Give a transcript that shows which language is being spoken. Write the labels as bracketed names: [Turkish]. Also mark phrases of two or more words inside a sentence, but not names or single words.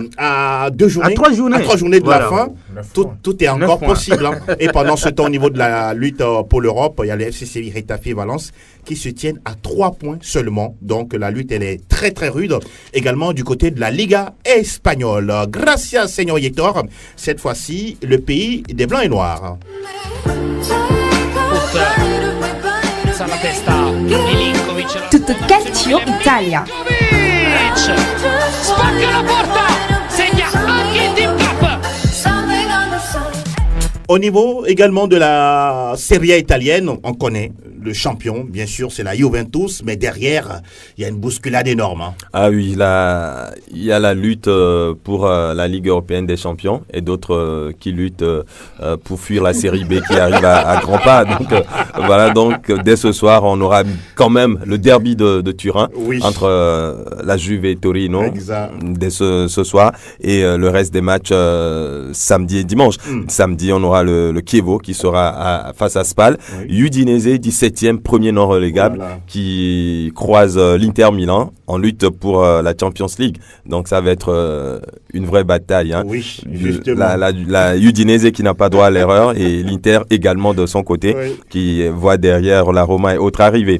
[French] À 2 journées? À 3 journées. À 3 journées de la fin. Tout est encore possible. Et pendant ce temps, au niveau de la lutte pour l'Europe, il y a les FC Séville, Getafe et Valence qui se tiennent à 3 points seulement. Donc la lutte, elle est très très rude. Également du côté de la Liga espagnole. [Spanish] Gracias, señor Héctor. [French] Cette fois-ci, le pays des Blancs et Noirs. [Italian] Tutto calcio Italia. Spacca la porta, segna anche Team Cup. [French] Au niveau également de la Serie A italienne, on connaît le champion, bien sûr, c'est la Juventus, mais derrière, il y a une bousculade énorme. Hein. Ah oui, il y a la lutte pour la Ligue européenne des champions et d'autres qui luttent pour fuir la série B qui arrive à grands pas. Donc voilà, donc dès ce soir, on aura quand même le derby de Turin entre la Juve et Torino dès ce soir et le reste des matchs samedi et dimanche. Samedi, on aura le Chievo qui sera face à Spal. Udinese, 17e, premier non relégable, qui croise l'Inter Milan en lutte pour la Champions League. Donc ça va être une vraie bataille. Hein. Oui, justement. La Udinese qui n'a pas droit à l'erreur et l'Inter également de son côté qui voit derrière la Roma et autres arrivées.